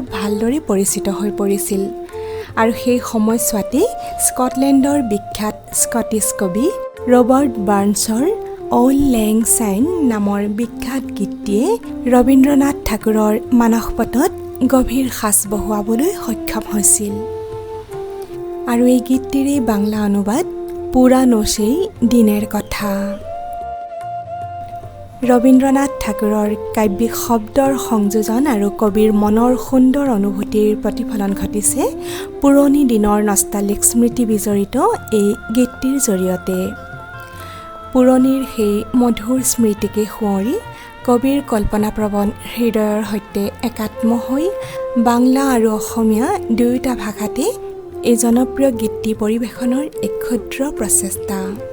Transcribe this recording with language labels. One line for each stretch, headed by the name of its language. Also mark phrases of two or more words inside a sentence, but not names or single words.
Assamese: ভালদৰে পৰিচিত হৈ পৰিছিল আৰু সেই সময়ছোৱাতে স্কটলেণ্ডৰ বিখ্যাত স্কটিছ কবি ৰবাৰ্ট বাৰ্নছৰ অল লেং চাইন নামৰ বিখ্যাত গীতটিয়ে ৰবীন্দ্ৰনাথ ঠাকুৰৰ মানসপটত গভীৰ সাঁচ বহুৱাবলৈ সক্ষম হৈছিল আৰু এই গীতটিৰে বাংলা অনুবাদ পুৰানো সেই দিনের কথা। ৰবীন্দ্ৰনাথ ঠাকুৰৰ কাব্যিক শব্দৰ সংযোজন আৰু কবিৰ মনৰ সুন্দৰ অনুভূতিৰ প্ৰতিফলন ঘটিছে পুৰণি দিনৰ নষ্টালিক স্মৃতি বিজড়িত এই গীতটিৰ জৰিয়তে। পুৰণিৰ সেই মধুৰ স্মৃতিকে সোঁৱৰি কবিৰ কল্পনাপ্ৰৱণ হৃদয়ৰ সৈতে একাত্ম হৈ বাংলা আৰু অসমীয়া দুয়োটা ভাষাতে এই জনপ্ৰিয় গীতটি পৰিৱেশনৰ এক ক্ষুদ্ৰ প্ৰচেষ্টা।